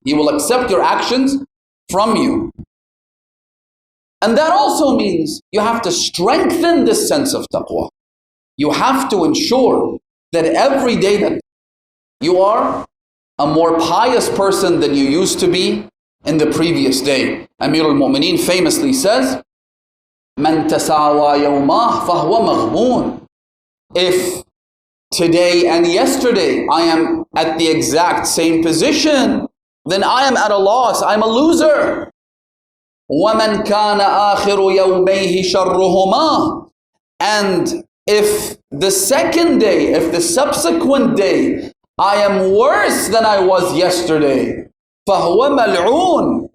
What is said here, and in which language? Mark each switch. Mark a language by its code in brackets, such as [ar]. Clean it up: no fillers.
[en] He will accept your actions from you. And that also means you have to strengthen this sense of taqwa. You have to ensure that every day that you are a more pious person than you used to be in the previous day. Amir al-Mu'mineen famously says, [ar] مَنْ تَسَاوَى يَوْمَهُ فَهُوَ مَغْبُونٌ. [en] If today and yesterday I am at the exact same position, then I am at a loss, I'm a loser. [ar] وَمَنْ كَانَ آخِرُ يَوْمَيْهِ شَرُّهُمَا. [en] And if the second day, if the subsequent day, I am worse than I was yesterday, [ar] فَهُوَ مَلْعُونٌ.